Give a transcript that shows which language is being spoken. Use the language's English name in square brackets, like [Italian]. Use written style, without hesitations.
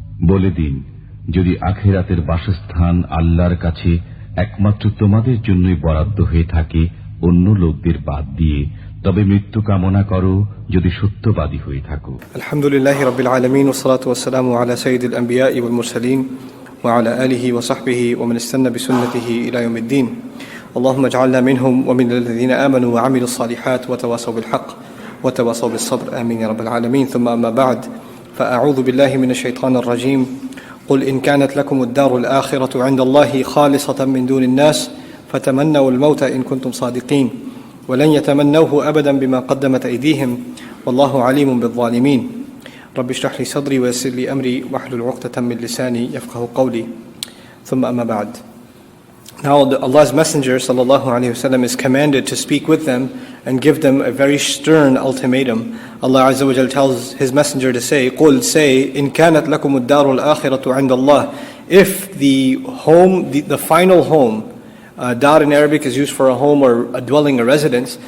[Bangla] বলে দিন, যদি আখিরাতের বাসস্থান আল্লাহর কাছে একমাত্র তোমাদের জন্যই বরাদ্দ হয়ে থাকে অন্য লোকদের বাদ দিয়ে, তবে মৃত্যু কামনা করো যদি সত্যবাদী হয়ে থাকো। [Arabic] আলহামদুলিল্লাহি রাব্বিল আলামিন ওয়াসসালাতু ওয়াসসালামু আলা সাইয়্যিদিল আম্বিয়া'i ওয়াল মুরসালিন ওয়া আলা আলিহি ওয়া সাহবিহি ওয়া মান ইস্তান্না বিসুন্নতিহি ইলা ইয়াউমিদ্দিন। اللهم اجعلنا منهم ومن الذين آمنوا وعملوا الصالحات وتواصوا بالحق وتواصوا بالصبر آمين يا رب العالمين. ثم أما بعد فأعوذ بالله من الشيطان الرجيم. قل إن كانت لكم الدار الآخرة عند الله خالصة من دون الناس فتمنوا الموت إن كنتم صادقين ولن يتمنوه أبدا بما قدمت أيديهم والله عليم بالظالمين. رب اشرح لي صدري ويسر لي أمري واحلل عقدة من لساني يفقه قولي. ثم أما بعد. [English] Now Allah's Messenger sallallahu alaihi wasallam is commanded to speak with them and give them a very stern ultimatum. Allah Azza wa Jalla tells His Messenger to say, "Qul, say, [Arabic] in kanat lakum ad-daru al-akhiratu 'inda Allah." [English] If the home, the final home, dar in Arabic is used for a home or a dwelling, a residence.